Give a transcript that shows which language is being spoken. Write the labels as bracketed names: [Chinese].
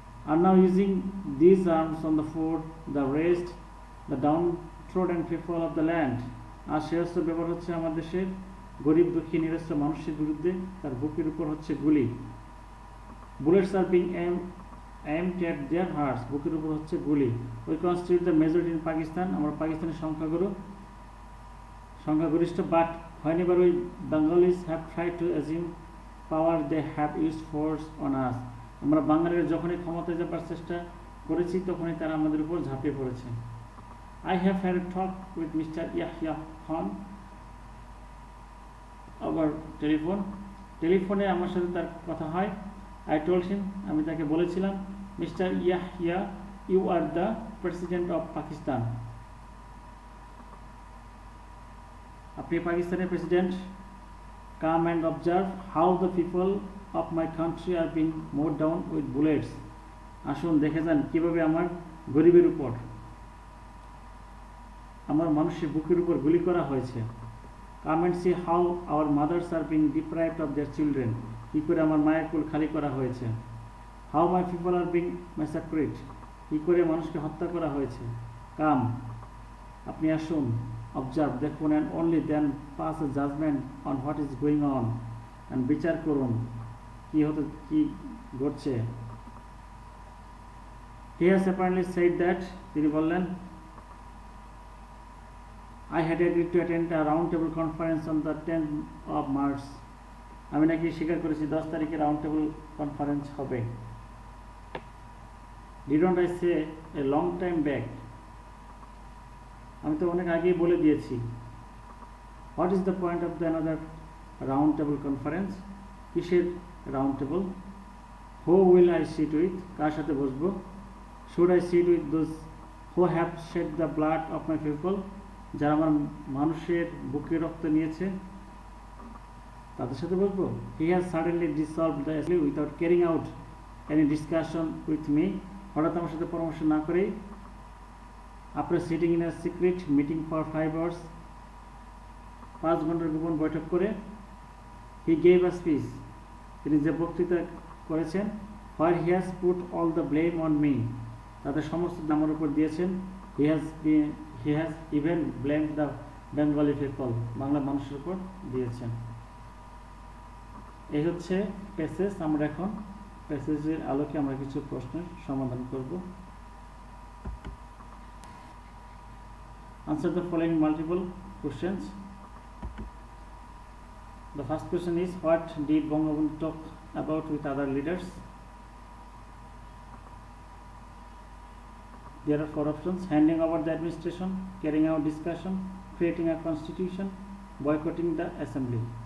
[English] are now using this arms on the food, the rest, the downtrodden people of the land, [Bangla] আর সে অস্ত্র ব্যবহার হচ্ছে আমার দেশের গরিব দুঃখী নিরস্ত্র মানুষের বিরুদ্ধে, তার বুকের উপর হচ্ছে গুলি। [English] bullets are being aimed at their hearts, [Bangla] বুকের উপর হচ্ছে গুলি। [English] we constitute the majority in Pakistan, [Bangla] আমরা পাকিস্তানের সংখ্যাগরিষ্ঠ। [English] but whenever we Bengalis have tried to assume power, they have used force on us, [Bangla] আমরা বাঙালিরা যখনই ক্ষমতায় যাবার চেষ্টা করেছি তখনই তারা আমাদের উপর ঝাঁপিয়ে পড়েছে। [English] I have had a talk with Mr. [Bangla] Yahya Khan over টেলিফোনে আমার সাথে তার কথা হয়। [English] I told him, [Bangla] আমি তাকে বলেছিলাম, [English] mister Yahya, you are the president of Pakistan, [Bangla] আপনি পাকিস্তানের president. [English] come and observe how the people of my country are being mowed down with bullets, [Bangla] আসুন দেখে যান কীভাবে আমার গরিবের উপর, আমার মানুষের বুকের উপর গুলি করা হয়েছে। [English] come and see how our mothers are being deprived of their children, [Bangla] কী করে আমার মায়ের কোল খালি করা হয়েছে। [English] how my people are being massacred, [Bangla] কী করে মানুষকে হত্যা করা হয়েছে। [English] come, [Bangla] আপনি আসুন, [English] observe, [Bangla] দেখুন, [English] and only then pass a judgment on what is going on, and [Bangla] বিচার করুন কি ঘটছে। [English] He has apparently said that [Bangla] তিনি বললেন [English] I had agreed to attend a roundtable conference on the 10th of March. [Bangla] আমি নাকি স্বীকার করেছি 10 তারিখে রাউন্ড টেবিল কনফারেন্স হবে। [English] Didn't I say a long time back? [Bangla] আমি তো অনেক আগেই বলে দিয়েছি। [English] What is the point of the another round table conference? [Bangla] কিসের round table? [English] Who will I sit with? [Bangla] কার সাথে বসবো? [English] Should I sit with those who have shed the blood of my people? [Bangla] যারা আমার মানুষের বুকে রক্ত নিয়েছে তাদের সাথে বসবো? [English] He has suddenly dissolved the assembly without carrying out any discussion with me. [Bangla] হঠাৎ আমার সাথে পরামর্শ না করেই [English] after sitting in a secret meeting for 5 hours [Bangla] 5 ঘন্টার গোপন বৈঠক করে [English] he gave a speech. [Bangla] তিনি যে বক্তৃতা করেছেন [English] where he has put all the blame on me. [Bangla] তাদের সমস্ত আমার উপর দিয়েছেন। [English] he has even blamed the Bengali people. [Bangla] Bangla মানুষের উপর দিয়েছেন। এই হচ্ছে প্যাসেজ। আমরা এখন প্যাসেজের আলোকে আমরা কিছু প্রশ্নের সমাধান করব। [English] Answer the following multiple questions. The first question is, what did Bangabandhu talk about with other leaders? There are 4 options: handing over the administration, carrying out discussion, creating a constitution, boycotting the assembly.